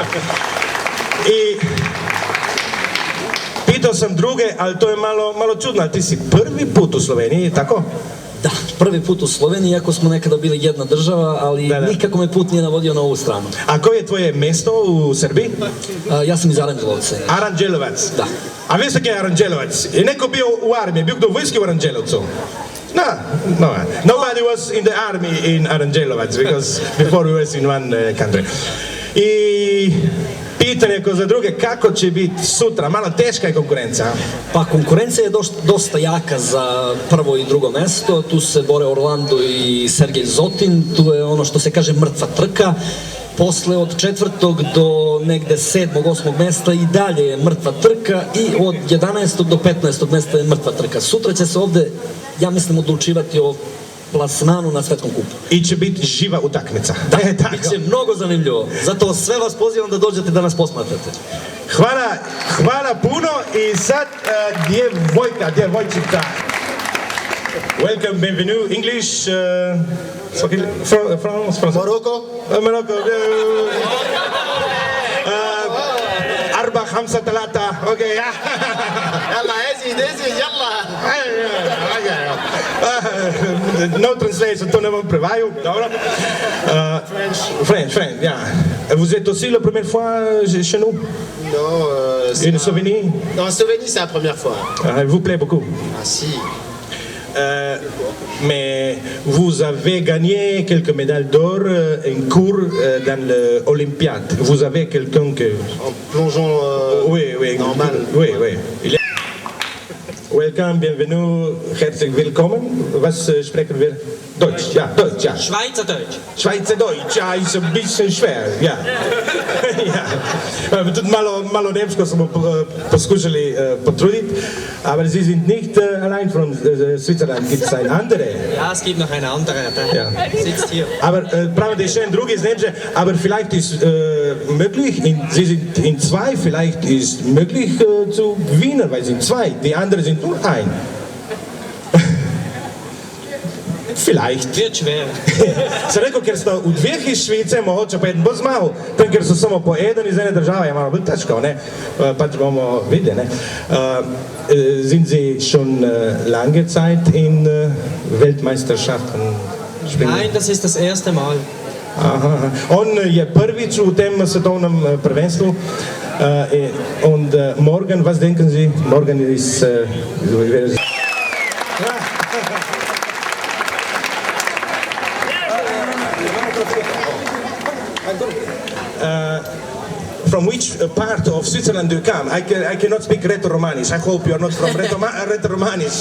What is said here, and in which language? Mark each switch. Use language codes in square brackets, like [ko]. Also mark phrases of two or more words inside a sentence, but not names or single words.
[sr] I pitao sam druge, ali to je malo čudno, ali ti si prvi put u Sloveniji, tako? Da, prvi put u Sloveniji, iako smo nekada bili jedna država, ali nikako me put nije navodio na ovu stranu. A koje je tvoje mesto u Srbiji? Ja sam iz Aranđelovca. Aranđelovac? Da. A vi ste kaj je Aranđelovac? Je neko bio u armiji, bio kdo u vojski u Aranđelovcu? [en] No. Nobody was in the army in Aranđelovac, because before we was in one country. [sr] I pitanje ko za druge, kako će biti sutra? Malo teška je konkurencija. Pa konkurencija je dosta jaka za prvo i drugo mesto. Tu se bore Orlando i Sergej Zotin. Tu je ono što se kaže mrtva trka. Posle od 4. do negde 7. 8. mesta i dalje je mrtva trka i od 11. do 15. mesta je mrtva trka. Sutra će se ovde, ja mislim, odlučivati o plasmanu na svetskom kupu. I će biti živa utakmica. Da, bit će mnogo zanimljivo. Zato sve vas pozivam da dođete da nas posmatrate. Hvala puno i sad djevojčica. [en] Welcome, bienvenue, English, France? Morocco. [ar] Arba, Hamsa, Talata, ok, ja. Yalla, ezi, yalla. [en] No translation, [sl] to ne bom prevajal, dobro. [en] French, ja. [fr] Vous êtes aussi la première fois chez nous? Non. En Slovénie? Non, en Slovénie, c'est la première fois. Elle vous plaît beaucoup? Ah, si. Mais vous avez gagné quelques médailles d'or en cours dans l'Olympiade. Vous avez quelqu'un que... En plongeon normal. Oui. Welcome, bienvenue, [de] herzlich willkommen. Was sprechen wir? Deutsch, ja. Schweizerdeutsch, ja, ist ein bisschen schwer, ja. [sl] Tudi malo nemško smo poskušali potruditi, [de] aber Sie sind nicht allein von Switzerland, gibt es ein andere? Ja, es gibt noch eine andere, der sitzt hier. Aber pravim da je še en drugi iz Nemče, aber vielleicht ist möglich, Sie sind in zwei, vielleicht ist möglich zu gewinnen, weil Sie sind zwei, die anderen sind nur ein. Vielleicht. Wird schwer. [sl] Sem rekel, ker sta v dveh iz Švice, mogoče pa eden bo zmagal, tam, ker so samo po eden iz ene države, je malo bolj težko, ne? Pač bomo videli, ne? [de] Sind Sie schon lange Zeit in Weltmeisterschaften spielen? Nein, das ist das erste Mal. [sl] On je prvič v tem svetovnem prvenstvu. [de] Und morgen, was denken Sie? Morgen ist... [en] From which part of Switzerland do you come? I cannot speak Rätoromanis. I hope you are not from Rätoromanis.